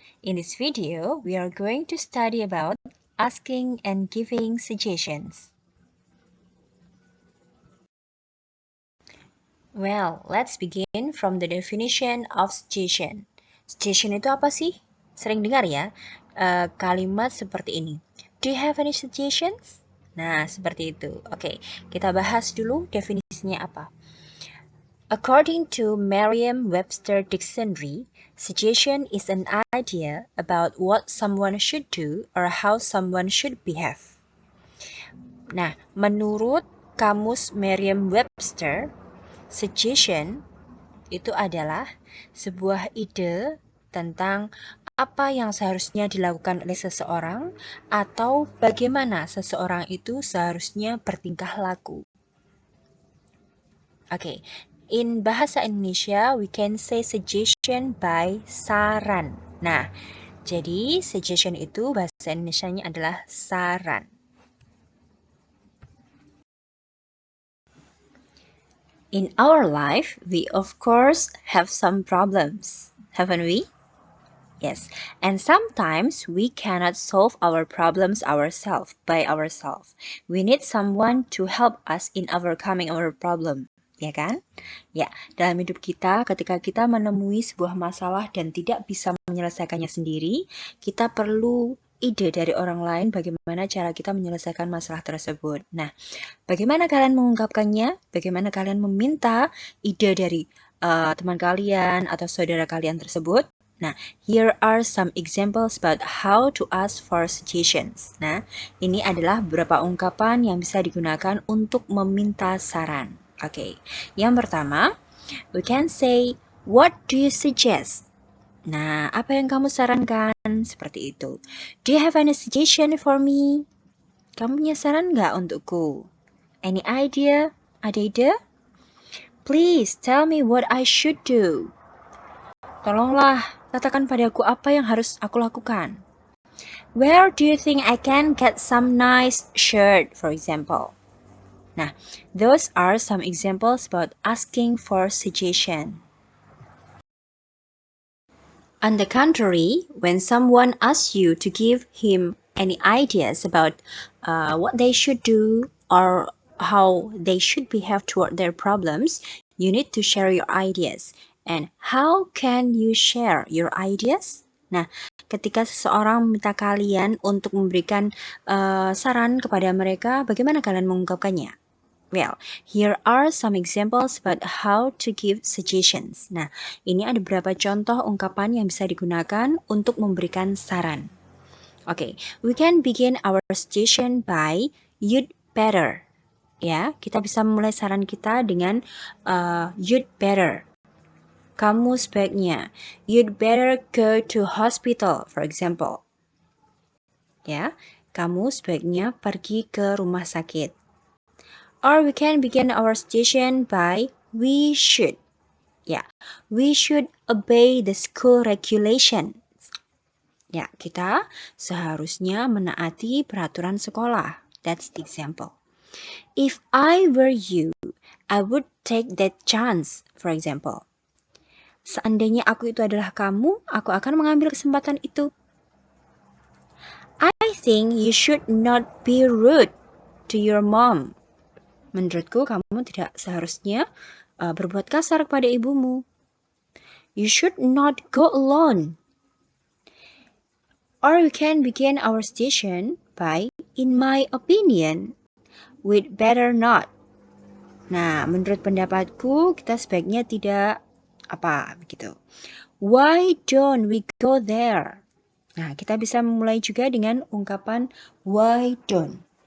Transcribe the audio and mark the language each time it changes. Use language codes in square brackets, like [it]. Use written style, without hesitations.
[en] In this video, we are going to study about asking and giving suggestions. Well, let's begin from the definition of suggestion. [id] Suggestion itu apa sih? Sering dengar ya kalimat seperti ini. [en] Do you have any suggestions? [id] Nah, seperti itu. Oke, kita bahas dulu definisinya apa. [en] According to Merriam-Webster Dictionary, suggestion is an idea about what someone should do or how someone should behave. [id] Nah, menurut kamus Merriam-Webster, suggestion itu adalah sebuah ide tentang apa yang seharusnya dilakukan oleh seseorang atau bagaimana seseorang itu seharusnya bertingkah laku. [en] Oke, in bahasa Indonesia, we can say suggestion by saran. [id] Nah, jadi suggestion itu bahasa Indonesianya adalah saran. [en] In our life, we of course have some problems, haven't we? Yes, and sometimes we cannot solve our problems by ourselves. We need someone to help us in overcoming our problem. [id] Ya kan? Ya, dalam hidup kita ketika kita menemui sebuah masalah dan tidak bisa menyelesaikannya sendiri, kita perlu ide dari orang lain bagaimana cara kita menyelesaikan masalah tersebut. Nah, bagaimana kalian mengungkapkannya? Bagaimana kalian meminta ide dari teman kalian atau saudara kalian tersebut? [en] Nah, here are some examples about how to ask for suggestions. [id] Nah, ini adalah beberapa ungkapan yang bisa digunakan untuk meminta saran. Oke, yang pertama, [en] we can say, what do you suggest? [id] Nah, apa yang kamu sarankan? Seperti itu. [en] Do you have any suggestion for me? [id] Kamu punya saran nggak untukku? [en] Any idea? [id] Ada ide? [en] Please tell me what I should do. [id] Tolonglah, katakan padaku apa yang harus aku lakukan. [en] Where do you think I can get some nice shirt, for example? Nah, those are some examples about asking for suggestion. On the contrary, when someone asks you to give him any ideas about what they should do or how they should behave toward their problems, you need to share your ideas. And how can you share your ideas? [id] Nah, ketika seseorang meminta kalian untuk memberikan saran kepada mereka, bagaimana kalian mengungkapkannya? [en] Well, here are some examples about how to give suggestions. [id] Nah, ini ada beberapa contoh ungkapan yang bisa digunakan untuk memberikan saran. [en] Okay, we can begin our suggestion by you'd better. [id] Ya, kita bisa memulai saran kita dengan you'd better. Kamu sebaiknya. [en] You'd better go to hospital, for example. [id] Ya, kamu sebaiknya pergi ke rumah sakit. [en] Or we can begin our suggestion by we should. Ya, we should obey the school regulation. [id] Ya, kita seharusnya menaati peraturan sekolah. [en] That's the example. If I were you, I would take that chance, for example. [id] Seandainya aku itu adalah kamu, aku akan mengambil kesempatan itu. [en] I think you should not be rude to your mom. [id] Menurutku, kamu tidak seharusnya berbuat kasar kepada ibumu. [en] You should not go alone. Or we can begin our suggestion by, in my opinion, we'd better not. [id] Nah, menurut pendapatku, kita sebaiknya tidak begitu. [en] Why don't we go there? [id] Nah, kita bisa memulai juga dengan ungkapan why don't.